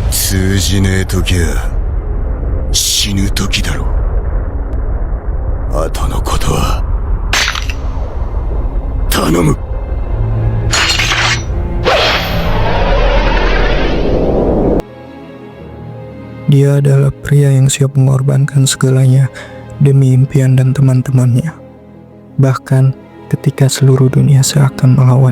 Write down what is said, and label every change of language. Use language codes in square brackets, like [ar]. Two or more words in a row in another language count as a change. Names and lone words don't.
[ja] 通じねえ時は死ぬ時だろう。後のことは頼む。 [id] Dia adalah pria yang siap mengorbankan segalanya demi impian dan teman-temannya. Bahkan ketika seluruh dunia seakan melawan.